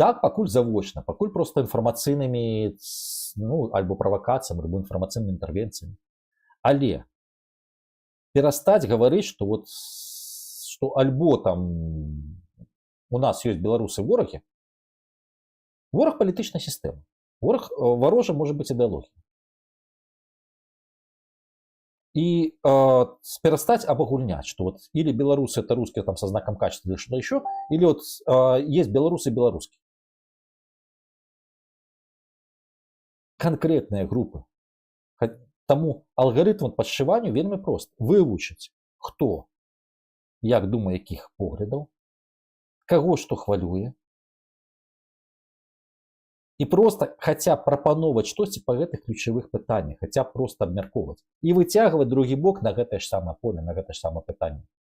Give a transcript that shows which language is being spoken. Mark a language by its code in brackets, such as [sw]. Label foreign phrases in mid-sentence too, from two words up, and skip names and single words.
[be] Так, пакуль завочна, пакуль просто інфармацыйнымі, ну, альбо правакацыямі, альбо інфармацыйнымі інтэрвенцыямі. Але перастаць гаварыць, што вот што альбо там у нас ёсць беларусы ворагі, вораг палітычнай сістэмы. Варожа можа быць ідэалогія. [ru] И перестать обогульнять, что вот или белорусы это русские там со знаком качества или что-то еще, или вот есть белорусы и белорусские. Конкретные группы. [be] Тому алгоритм подшиванию вельми прост. Вывучить, хто, як думае, якіх поглядаў, каго што хвалюе, і просто хаця б прапановваць штосьці па гэтых ключавых пытаннях, хаця б просто абмяркоўваць і выцягваць другі бок на гэтае ж самае поле, на гэтае ж самае пытанне.